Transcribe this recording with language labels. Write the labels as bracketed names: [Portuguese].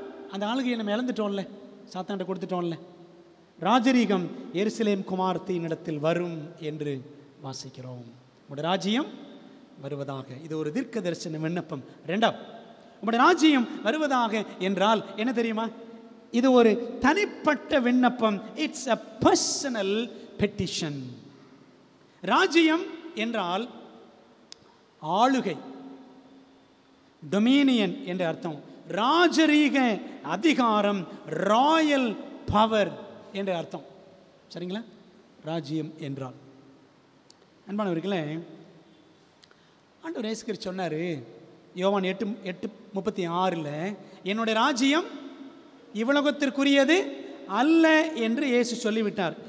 [Tamil] அந்த ஆளுகையை நம்ம இழந்துட்டோம்ல, சாத்தான்கிட்ட கொடுத்துட்டோம்ல. ராஜரீகம் எருசலேம் குமாரத்தின் இடத்தில் வரும் என்று வாசிக்கிறோம். உங்களுடைய ராஜ்யம் வருவதாக. இது ஒரு தீர்க்க தரிசன விண்ணப்பம். ரெண்டாவது, உங்களுடைய ராஜ்யம் வருவதாக என்றால் என்ன தெரியுமா? இது ஒரு தனிப்பட்ட விண்ணப்பம். [English] It's a personal petition. [Tamil] ராஜ்யம் என்றால் ஆளுகை, டொமினியன் என்ற அர்த்தம். ராஜரீக அதிகாரம், ராயல் பவர் என்ற அர்த்தம். சரிங்களா? ராஜ்யம் என்றால் அன்பானவர்களே, ஆண்டவர் இயேசு கிறிஸ்து சொன்னார் யோவான் 8:36 என்னுடைய ராஜ்யம் இவ்வுலகத்திற்குரியது அல்ல என்று இயேசு சொல்லிவிட்டார்.